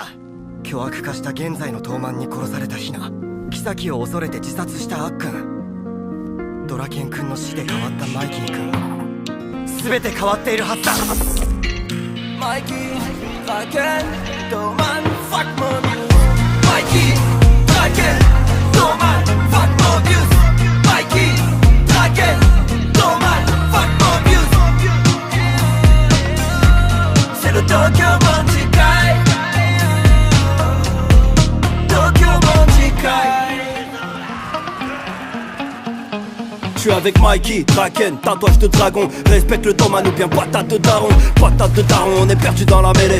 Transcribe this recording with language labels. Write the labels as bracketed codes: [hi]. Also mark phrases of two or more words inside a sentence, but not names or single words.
[ja] 巨悪化した現在の東卍に殺されたヒナ、妃を恐れて自殺したアッくん。ドラケン君の死で変わったマイキー君、全て変わっているはずだ。 [fr] マイキー、ドラケン、東卍、fuck mon muse。マイキー、ドラケン、東卍、fuck mon muse。マイキー、ドラケン、東卍。C'est le Tokyo Manjikai. Tokyo Manjikai. Je suis avec Mikey, Draken, tatouage de dragon. Respecte le Toman ou bien patate de daron. Patate de daron, on est perdu dans la mêlée.